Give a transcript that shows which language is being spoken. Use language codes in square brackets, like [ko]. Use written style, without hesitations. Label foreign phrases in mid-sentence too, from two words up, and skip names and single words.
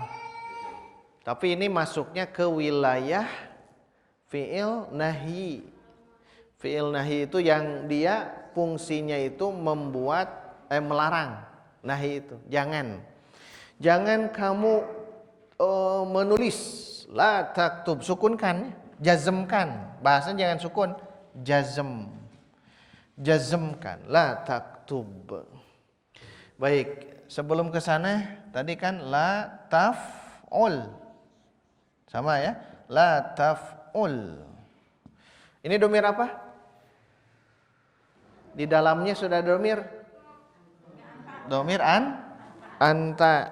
[id] Tapi ini masuknya ke wilayah [ar] فعل نهي. فعل نهي [id] itu yang dia fungsinya itu membuat melarang. Nahi itu jangan. Jangan kamu menulis. [ar] لا تكتب, [id] sukunkan, jazmkan. Bahasanya jangan sukun, jazm. Jazmkan, [ar] لا تكتب. [id] Baik, sebelum ke sana tadi kan [ar] لا تفعل. [id] Sama ya? [ar] لا تفعل. [id] Ini domir apa? Di dalamnya sudah domir. [ar] ضمير أنت.